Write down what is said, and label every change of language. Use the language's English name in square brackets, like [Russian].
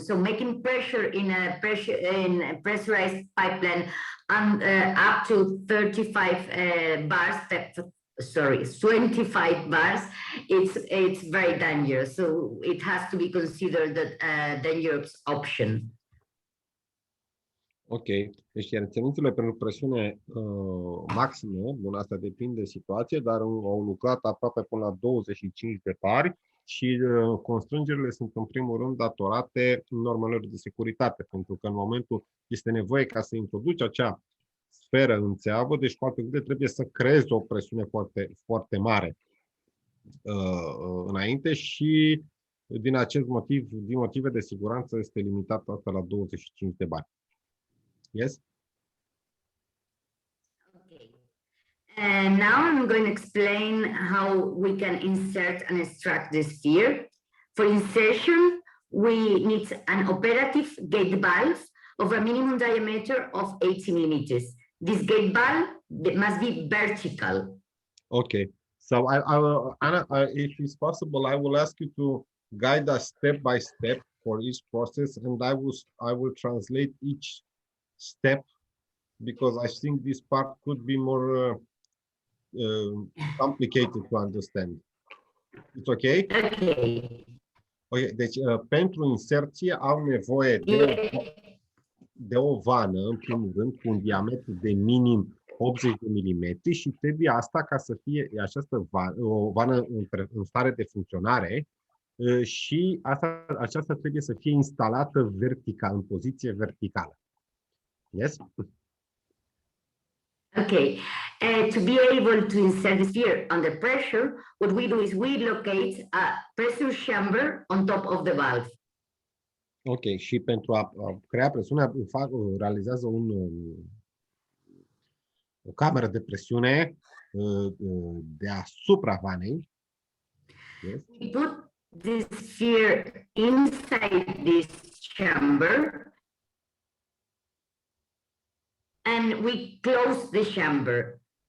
[English] So making pressure in a pressurized pipeline and up to 35 bars. Sorry, 25 bars, it's very dangerous. So it has to be considered a dangerous option. [Romanian] Ok, deci cerințele pentru presiune maximă, bun, asta depinde de situație, dar au lucrat aproape până la 25 de bari și constrângerile sunt în primul rând datorate normelor de securitate, pentru că în momentul este nevoie ca să introduci acea sferă în țeavă, deci cu alte cuvinte trebuie să creezi o presiune foarte, foarte mare înainte și din acest motiv, din motive de siguranță, este limitată asta la 25 de bari. [English] Yes? Okay. And now I'm going to explain how we can insert and extract the sphere. For insertion, we need an operative gate valve of a minimum diameter of 80 millimeters. This gate valve must be vertical. Okay. So Anna, if it's possible, I will ask you to guide us step by step for each process, and I will translate each step because I think this part could be more complicated to understand. It's okay? Okay. Okay. [Romanian] Deci, pentru inserție au nevoie de o vană, în primul rând, cu un diametru de minim 80 de mm și trebuie asta ca să fie această vană, o vană în stare de funcționare, și aceasta trebuie să fie instalată vertical, în poziție verticală. [English] Yes? Okay, to be able to insert the sphere under pressure, what we do is we locate a pressure chamber on top of the valve. [Romanian] Ok, și pentru a crea presiunea, realizează o cameră de presiune deasupra vanei. [English] Yes? We put the sphere inside this chamber and we close the chamber.